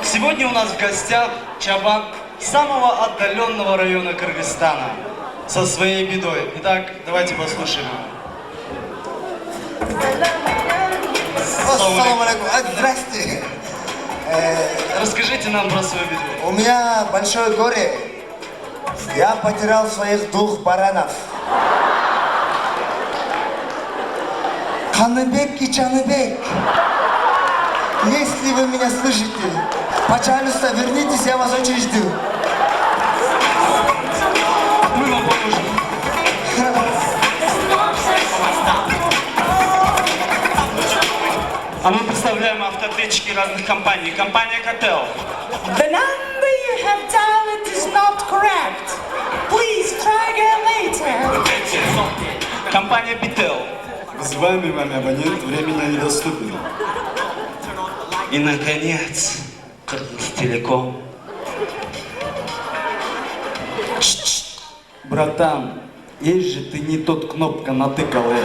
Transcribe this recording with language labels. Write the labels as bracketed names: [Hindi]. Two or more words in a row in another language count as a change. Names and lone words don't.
[Russian] Сегодня у нас в гостях Чабан самого отдаленного района Кыргызстана со своей бедой. Итак, давайте послушаем его. [Arabic] السلام عليكم. [Russian] Здрасте. Расскажите нам про свою беду. У меня большое горе. Я потерял своих 2 баранов. Каныбек и Чаныбек. Если вы меня слышите, пожалуйста, вернитесь, я вас очень жду. Мы вам поможем. А мы представляем автоответчики разных компаний. Компания Котел. [English] The number you have dialed is not correct. Please try again later. [Russian] Компания Бител. Вызываемый вами абонент временно недоступен. И, наконец, Кыргызтелеком. Братан, есть же ты не тот кнопка натыкал.